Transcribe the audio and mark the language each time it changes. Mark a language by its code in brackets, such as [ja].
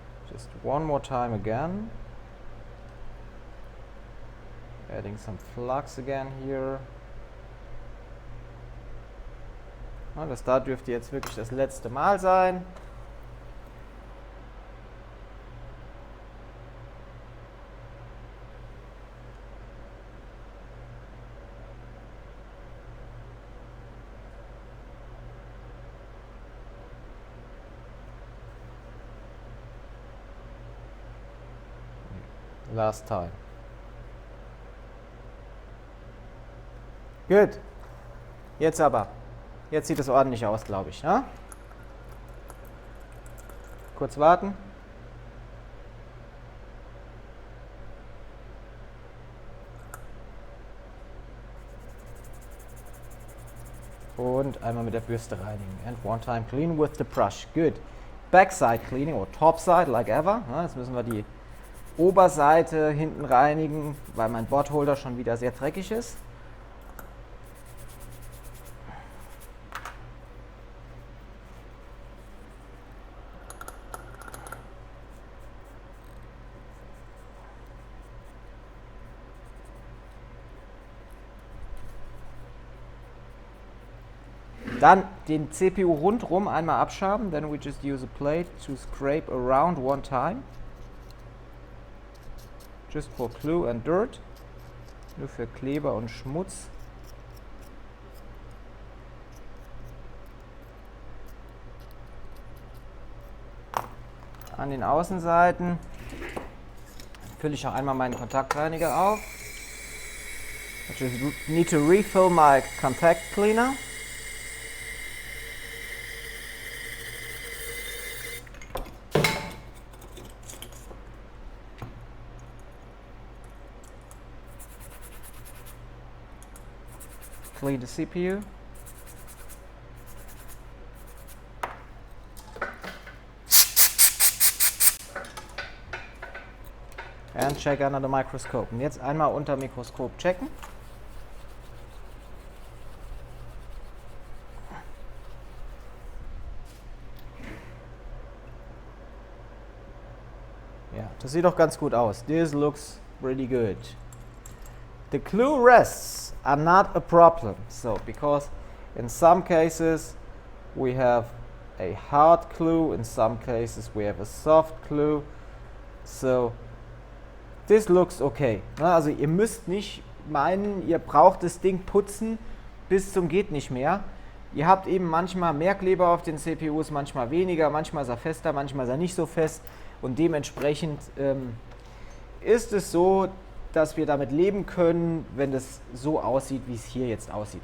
[en] Just one more time again. Adding some flux again here. [de] Ja, das da dürfte jetzt wirklich das letzte Mal sein. [en] Last time. [de] Gut. Jetzt aber. Jetzt sieht es ordentlich aus, glaube ich. Ja? Kurz warten. Und einmal mit der Bürste reinigen. [en] And one time clean with the brush. Good. Backside cleaning or topside like ever. [de] Ja, jetzt müssen wir die Oberseite hinten reinigen, weil mein Boardholder schon wieder sehr dreckig ist. Dann den CPU rundrum einmal abschaben. [en] Then we just use a plate to scrape around one time. Just for glue and dirt. [de] Nur für Kleber und Schmutz. An den Außenseiten fülle ich auch einmal meinen Kontaktreiniger auf. [en] I just need to refill my contact cleaner. clean the CPU. And check under the microscope. [de] Und jetzt einmal unter Mikroskop checken. Ja, das sieht doch ganz gut aus. [en] This looks pretty good. The clue rests are not a problem. So, because in some cases we have a hard clue, in some cases we have a soft clue. So, this looks okay. [de] Also ihr müsst nicht meinen, ihr braucht das Ding putzen bis zum geht nicht mehr. Ihr habt eben manchmal mehr Kleber auf den CPUs, manchmal weniger, manchmal ist er fester, manchmal ist er nicht so fest. Und dementsprechend ist es so, dass wir damit leben können, wenn das so aussieht, wie es hier jetzt aussieht.